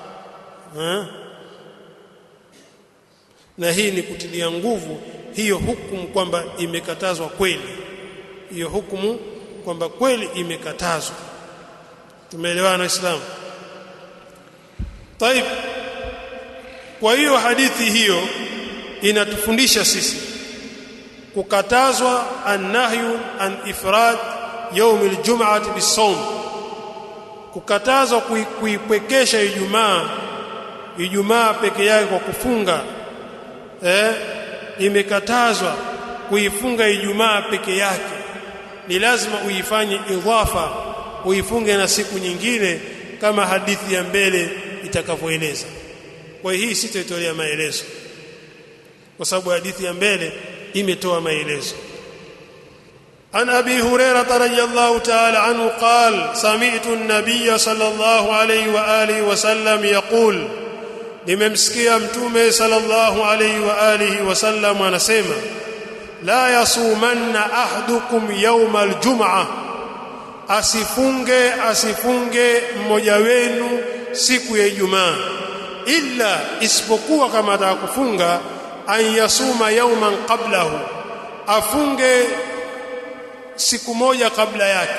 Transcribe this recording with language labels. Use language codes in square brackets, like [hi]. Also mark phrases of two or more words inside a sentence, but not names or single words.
[sw] Na hii ni kutilia nguvu hiyo hukumu kwamba imekatazwa kweli, hiyo hukumu kwamba kweli imekatazwa. Tumeelewana Waislamu? Taib, kwa hiyo hadithi hiyo inatufundisha sisi kukatazwa [ar] النهي عن إفراد يوم الجمعة بالصوم, [sw] kukatazwa kuipwekesha Ijumaa peke yake kwa kufunga. Imekatazwa kuifunga Ijumaa peke yake, ni lazima uifanye idhafa, uifunge na siku nyingine kama hadithi ya mbele itakavyoeleza. Kwa hii sitaitolea maelezo kwa sababu hadithi ya mbele imetoa maelezo. [ar] عن أبي هريرة رضي الله تعالى عنه قال سمعت النبي صلى الله عليه وعلى آله وسلم يقول, [sw] nimemsikia mtume [ar] صلى الله عليه وعلى آله وسلم [sw] anasema, [ar] لا يصومن أحدكم يوم الجمعة, [sw] asifunge mmoja wenu siku ya Ijumaa, illa, isipokuwa kama atakufunga, [ar] أن يصوم يوما قبله, [sw] afunge siku moja kabla yake.